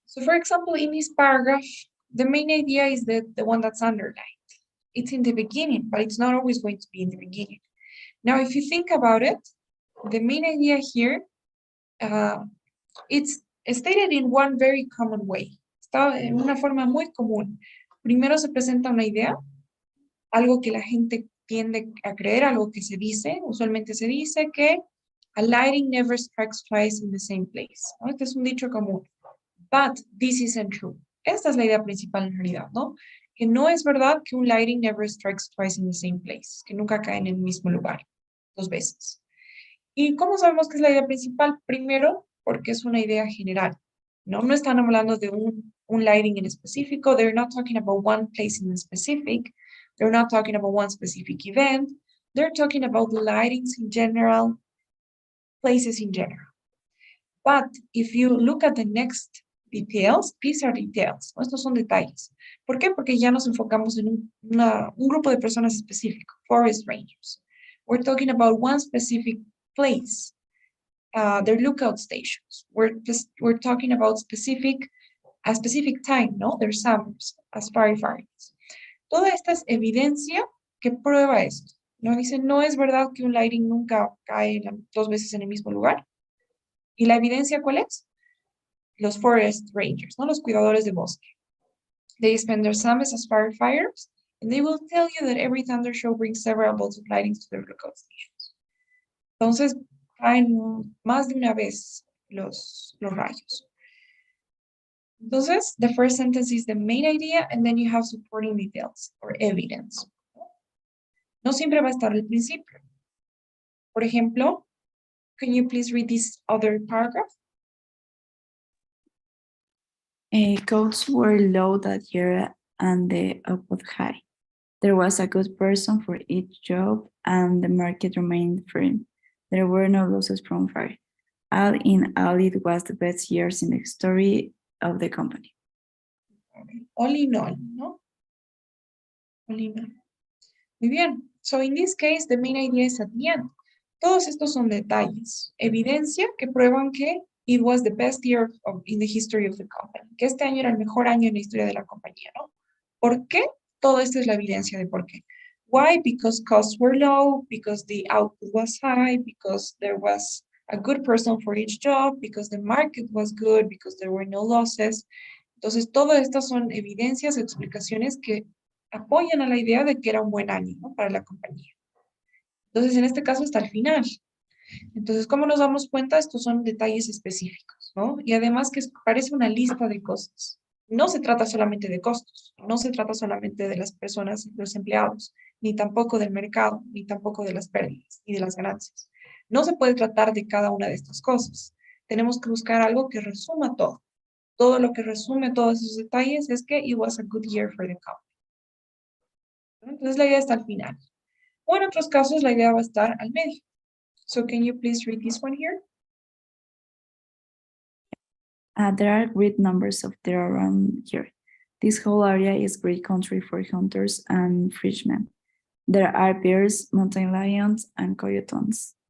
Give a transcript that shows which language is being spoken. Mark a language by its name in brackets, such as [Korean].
[English] So for example, in this paragraph, the main idea is the one that's underlined. It's in the beginning, but it's not always going to be in the beginning. Now, if you think about it, the main idea here, it's stated in one very common way. [Spanish] Está en una forma muy común. Primero se presenta una idea, algo que la gente tiende a creer, algo que se dice. Usualmente se dice que [English] a lightning never strikes twice in the same place, [Spanish] ¿no? Este es un dicho común. [English] But this isn't true. [Spanish] Esta es la idea principal en realidad, ¿no? Que no es verdad que un [English] lightning never strikes twice in the same place, [Spanish] que nunca cae en el mismo lugar 2 veces. ¿Y cómo sabemos que es la idea principal? Primero, porque es una idea general, ¿no? No están hablando de un lightning en específico. [English] They're not talking about one place in specific. They're not talking about one specific event. They're talking about lightings in general, places in general. But if you look at the next details, these are details, [Spanish] ¿no? Estos son detalles. ¿Por qué? Porque ya nos enfocamos en un grupo de personas específico, forest rangers. [English] We're talking about one specific place, their lookout stations. We're talking about a specific time, ¿no? Their summers as firefighters. [Spanish] Toda esta es evidencia que prueba esto, ¿no? Dice, no es verdad que un lightning nunca cae 2 veces en el mismo lugar. ¿Y la evidencia cuál es? Los forest rangers, ¿no? Los cuidadores de bosque. [English] They spend their summers as firefighters, and they will tell you that every thunder show brings several bolts of lightning to their lookout stations. [Spanish] Entonces, caen más de una vez los rayos. [English] Entonces, the first sentence is the main idea, and then you have supporting details or evidence. [Spanish] No siempre va a estar al principio. Por ejemplo, [English] can you please read this other paragraph? Costs were low that year and the output high. There was a good person for each job and the market remained firm. There were no losses from fire. All in all, it was the best years in the history of the company. All in all, ¿no? All in all. [Spanish] Muy bien. [English] So in this case, the main idea is at the end. [Spanish] Todos estos son detalles, evidencia que prueban que [English] it was the best year in the history of the company, [Spanish] que este año era el mejor año en la historia de la compañía, ¿no? ¿Por qué? Todo esto es la evidencia de por qué. [English] Why? Because costs were low, because the output was high, because there was a good person for each job, because the market was good, because there were no losses. [Spanish] Entonces, todas estas son evidencias, explicaciones que apoyan a la idea de que era un buen año, ¿no? Para la compañía. Entonces, en este caso, hasta el final. Entonces, ¿cómo nos damos cuenta? Estos son detalles específicos, ¿no? Y además que parece una lista de cosas. No se trata solamente de costos, no se trata solamente de las personas, los empleados, ni tampoco del mercado, ni tampoco de las pérdidas, ni de las ganancias. No se puede tratar de cada una de estas cosas. Tenemos que buscar algo que resuma todo. Todo lo que resume todos esos detalles es que [English] it was a good year for the company. [Spanish] Entonces, la idea está al final. O en otros casos, la idea va a estar al medio. [English] So can you please read this one here? There are great numbers of deer around here. This whole area is great country for hunters and fishermen. There are bears, mountain lions, and coyotes.